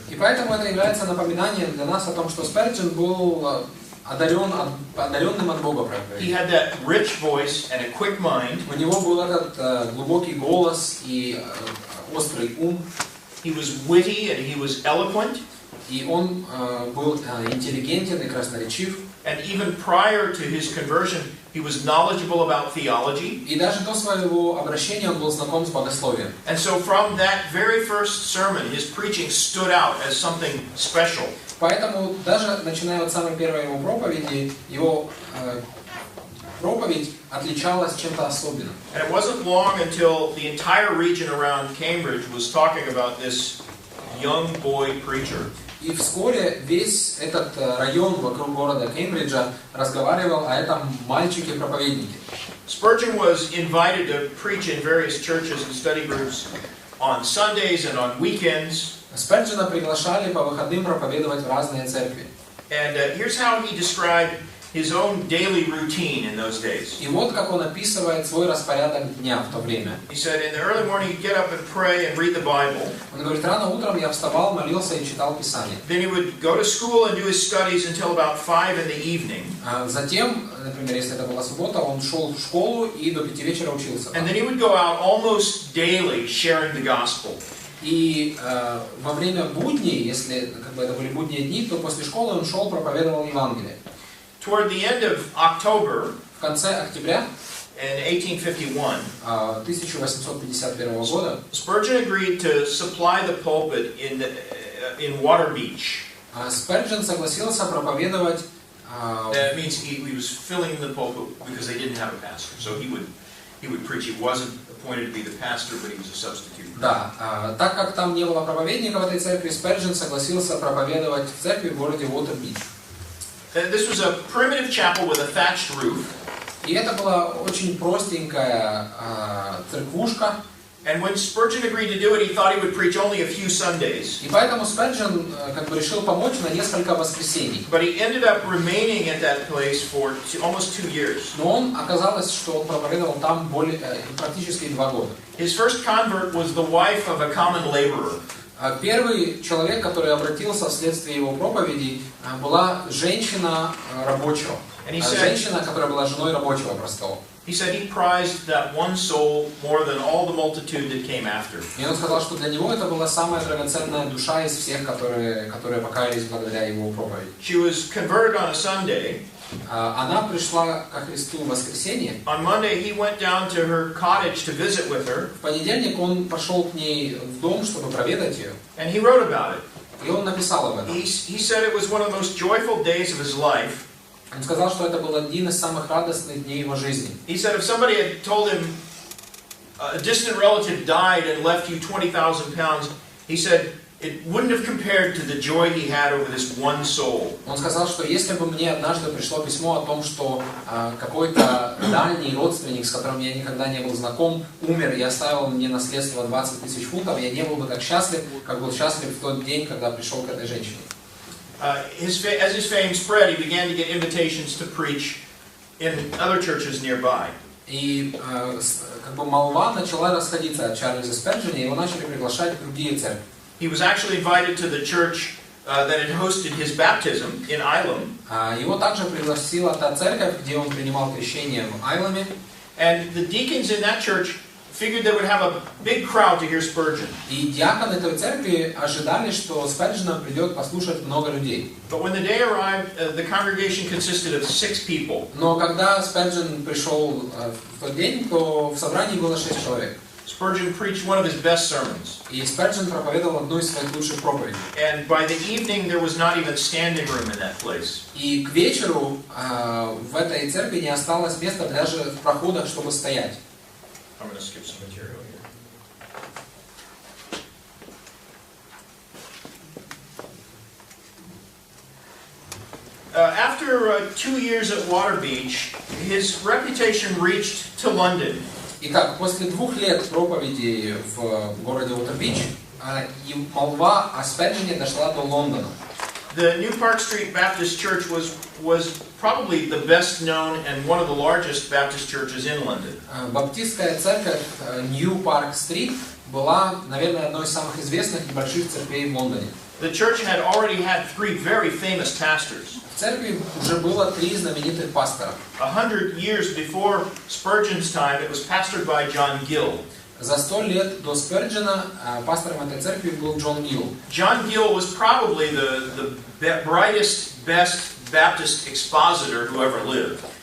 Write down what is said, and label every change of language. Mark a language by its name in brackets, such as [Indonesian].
[Russian] И поэтому это является напоминанием для нас о том, что Спurgeon был одаренным от Бога [English] He [Russian] проповедью. [English] had that rich voice and a quick mind. [Russian] У него был этот глубокий голос и острый ум. [English] He was witty and he was eloquent. [Russian] И он был интеллигентен и красноречив. [English] And even prior to his conversion, he was knowledgeable about theology. [Russian] И даже до своего обращения он был знаком с богословием. [English] And so from that very first sermon, his preaching stood out as something special. [Russian] Поэтому даже начиная от самой первой его проповеди, его проповедь отличалась чем-то особенным. [English] And it wasn't long until the entire region around Cambridge was talking about this young boy preacher. [Russian] И вскоре весь этот район вокруг города Кембриджа разговаривал о этом мальчике-проповеднике. [English] Spurgeon was invited to preach in various churches and study groups on Sundays and on weekends. [Russian] Спurgeона приглашали по выходным проповедовать в разные церкви. [English] And here's how he described his own daily routine in those days. [Russian] И вот как он описывает свой распорядок дня в то время. [English] He said, in the early morning he'd get up and pray and read the Bible. [Russian] Он говорит, рано утром я вставал, молился и читал Писание. [English] Then he would go to school and do his studies until about 5 in the evening. [Russian] Затем, например, если это была суббота, он шел в школу и до 5 вечера учился. [English] And then he would go out almost daily sharing the gospel. [Russian] И во время будней, если это были будние дни, то после школы он шел, проповедовал Евангелие. [English] Toward the end of October, [Russian] В конце октября [English] in 1851, [Russian] 1851 года [English] Spurgeon agreed to supply the pulpit in Water Beach. [Russian] Спurgeon согласился проповедовать. [English] That means he was filling the pulpit because they didn't have a pastor, so he would preach. He wasn't appointed to be the pastor, but he was a substitute. [Russian] Да, так как там не было проповедника в этой церкви, Спurgeon согласился проповедовать в церкви в городе Уотер-Бич. [English] This was a primitive chapel with a thatched roof. [Russian] И это была очень простенькая церквушка. [English] And when Spurgeon agreed to do it, he thought he would preach only a few Sundays. [Russian] И поэтому Спurgeon решил помочь на несколько воскресений. [English] But he ended up remaining at that place for almost 2 years. [Russian] Но оказалось, что он проповедовал там практически 2 года. [English] His first convert was the wife of a common laborer. [Russian] Первый человек, который обратился вследствие его проповедей, была женщина рабочего. Женщина, которая была женой рабочего простого. [English] He said he prized that one soul more than all the multitude that came after. [Russian] И он сказал, что для него это была самая драгоценная душа из всех, которые покаялись благодаря его проповеди. [English] She was converted on a Sunday. [Russian] она пришла ко Христу в воскресенье. [English] On Monday, he went down to her cottage to visit with her, [Russian] В понедельник он пошел к ней в дом, чтобы проведать ее. [English] and he wrote about it. [Russian] И он написал об этом. [English] He said it was one of the most joyful days of his life. [Russian] Он сказал, что это был один из самых радостных дней его жизни. [English] He said if somebody had told him a distant relative died and left you 20,000 pounds, he said it wouldn't have compared to the joy he had over this one soul. [Russian] Он сказал, что если бы мне однажды пришло письмо о том, что какой-то дальний родственник, с которым я никогда не был знаком, умер и оставил мне наследство 20 000 фунтов, я не был бы так счастлив, как был счастлив в тот день, когда пришел к этой женщине. [English] As his fame spread, he began to get invitations to preach in other churches nearby. [Russian] И как бы молва начала расходиться от Чарльза Спurgeона, и его начали приглашать в другие церкви. [English] He was actually invited to the church that had hosted his baptism in Ilam. [Russian] Его также пригласила та церковь, где он принимал крещение в Айламе. [English] And the deacons in that church figured they would have a big crowd to hear Spurgeon. [Russian] И диаконы этой церкви ожидали, что Спurgeona придет послушать много людей. [English] But when the day arrived, the congregation consisted of 6 people. [Russian] Но когда Спurgeon пришел в тот день, то в собрании было 6 человек. [English] Spurgeon preached one of his best sermons. [Russian] И Спurgeon проповедовал одну из своих лучших проповедей. [English] And by the evening, there was not even standing room in that place. [Russian] И к вечеру в этой церкви не осталось места даже в проходах, чтобы стоять. [English] I'm going to skip some material here. After 2 years at Waterbeach, his reputation reached to London. [Russian] Итак, после 2 лет проповеди в городе Уотербич, молва о Спurgeoне дошла до Лондона. [English] The New Park Street Baptist Church was probably the best known and one of the largest Baptist churches in London. [Russian] Баптистская церковь New Park Street была, наверное, одной из самых известных и больших церквей в Лондоне. [English] The church had already had 3 very famous pastors. [Russian] В церкви уже было 3 знаменитых пастора. [English] 100 years before Spurgeon's time, it was pastored by John Gill. [Russian] За 100 лет до Спurgeona пастором этой церкви был Джон Гилл. [English] John Gill was probably the brightest, best Baptist expositor who ever lived.